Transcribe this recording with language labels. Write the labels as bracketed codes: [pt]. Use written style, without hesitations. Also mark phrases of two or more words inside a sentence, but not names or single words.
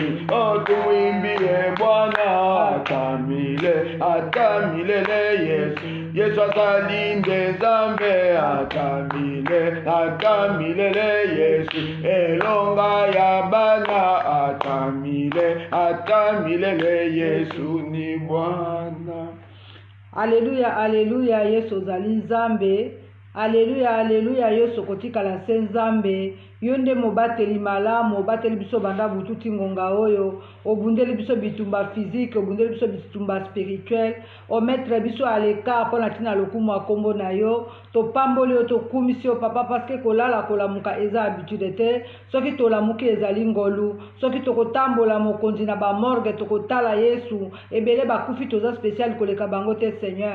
[sw] Oh, tumwimbie Bwana, hata milele, Yesu. Yesu atalinde Nzambe, hata milele, Yesu. [ln] Elonga ya bana, [sw] hata milele, Yesu ni Bwana. [ln] Alléluia, alléluia, Yesu ozali Nzambe. Alléluia, alléluia, Yesu kotikala se Nzambe. Yonde mobateli malamu, obateli biso banda bututi ngonga oyo, obundeli biso bitumba physique, obundeli biso bitumba spirituel, omettre biso [fr] à l'écart [ln] pona tina lokumu akombo na yo, to pamboli yo to kumisi yo papa [fr] parce que [ln] kolala kolamuka eza habitude te, soki tolamuki ezali ngolu, soki tokotambola mokonzi na ba morgue tokotala Yesu, ebele bakufi toza spécial koleka bango te Seigneur.